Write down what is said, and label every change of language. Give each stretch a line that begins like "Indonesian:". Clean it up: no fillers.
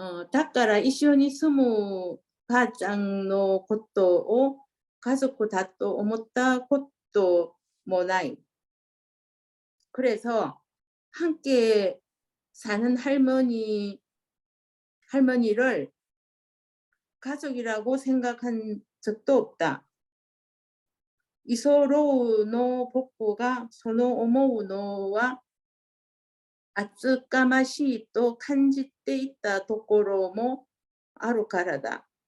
Japanese: だから一緒に住む母ちゃんのことを家族だと思ったこともない.
Korean: 그래서 함께 사는 할머니를 가족이라고 생각한 적도 없다.
Japanese: 居候の僕がその思うのは厚かましいと感じていたところもあるからだ.